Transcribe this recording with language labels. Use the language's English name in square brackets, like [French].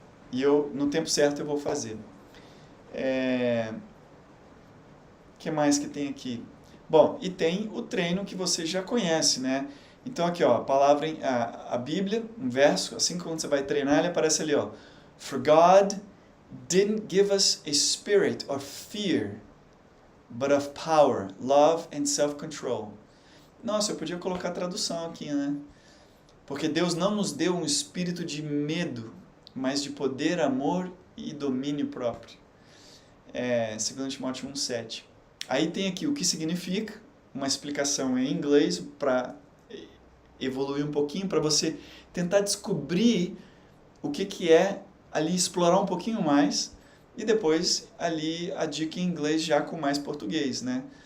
[Portuguese] E no tempo certo eu vou fazer. Que mais que tem aqui? Bom, e tem o treino que você já conhece, né? Então aqui, ó, a palavra, a Bíblia, um verso, assim que quando você vai treinar, ele aparece ali, ó. [English] For God didn't give us a spirit of fear, but of power, love and self-control. [Portuguese] Nossa, eu podia colocar a tradução aqui, né? Porque Deus não nos deu um espírito de medo, mas de poder, amor e domínio próprio. 2 Timóteo 1,7. Aí tem aqui o que significa, uma explicação em inglês para evoluir um pouquinho, para você tentar descobrir o que é ali, explorar um pouquinho mais, e depois ali a dica em inglês já com mais português, né?